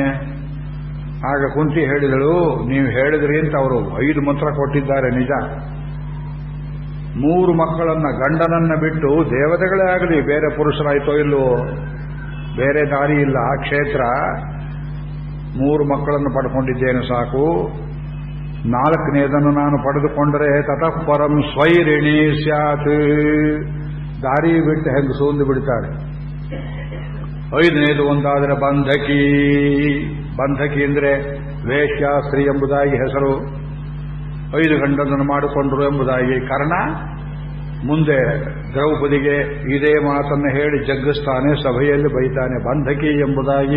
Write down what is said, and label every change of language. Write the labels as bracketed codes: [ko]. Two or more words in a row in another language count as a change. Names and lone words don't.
[kn] ಆಗ ಕುಂತಿ ಹೇಳಿದಳು, ನೀವು ಹೇಳಿದ್ರಿ ಅಂತ ಅವರು 5 ಮಂತ್ರ ಕೊಟ್ಟಿದ್ದಾರೆ ನಿಜ. 3 ಮಕ್ಕಳನ್ನ, ಗಂಡನನ್ನ ಬಿಟ್ಟು ದೇವತೆಗಳೇ ಆಗಲಿ, ಬೇರೆ ಪುರುಷರಾಯ್ತೋ ಇಲ್ಲವೋ, ಬೇರೆ ದಾರಿ ಇಲ್ಲ. ಆ ಕ್ಷೇತ್ರ 3 ಮಕ್ಕಳನ್ನು ಪಡ್ಕೊಂಡಿದ್ದೇನೆ ಸಾಕು. 4ನೇದನ್ನು ನಾನು ಪಡೆದುಕೊಂಡರೆ [sa] ತತಃ ಪರಂ ಸ್ವೈರಿಣಿ ಸ್ಯಾತ್. [kn] ದಾರಿ ಬಿಟ್ಟು ಹೆಂಗೆ ಸೂಂದು ಬಿಡ್ತಾರೆ. 5ನೇದು ಒಂದಾದರೆ ಬಂಧಕಿ. ಬಂಧಕಿ ಅಂದ್ರೆ ವೇಶ್ಯ ಸ್ತ್ರೀ ಎಂಬುದಾಗಿ ಹೆಸರು, 5 ಗಂಡನನ್ನು ಮಾಡಿಕೊಂಡರು ಎಂಬುದಾಗಿ. ಕರ್ಣ ಮುಂದೆ ದ್ರೌಪದಿಗೆ ಇದೇ ಮಾತನ್ನು ಹೇಳಿ ಜಗ್ಗಿಸ್ತಾನೆ, ಸಭೆಯಲ್ಲಿ ಬೈತಾನೆ, ಬಂಧಕಿ ಎಂಬುದಾಗಿ.